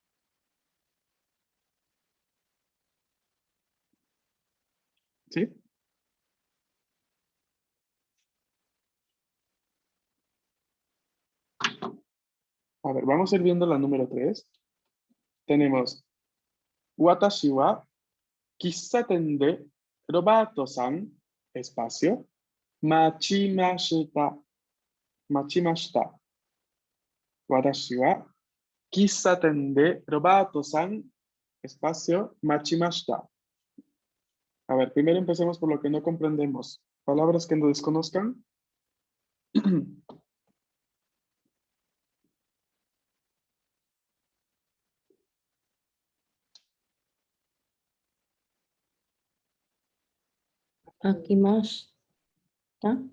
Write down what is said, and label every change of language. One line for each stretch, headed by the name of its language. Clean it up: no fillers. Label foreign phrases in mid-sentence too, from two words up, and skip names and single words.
Spanish: ¿Sí? A ver, vamos a ir viendo la número 3. Tenemos
Japanese: 私は喫茶店でロベルトさん,
Spanish: espacio, machimashita.
Japanese: 待ちました。私は喫茶店でロベルトさん、espacio、待ちました.
Spanish: A ver, primero empecemos por lo que no comprendemos. Palabras que no desconozcan. akimashita.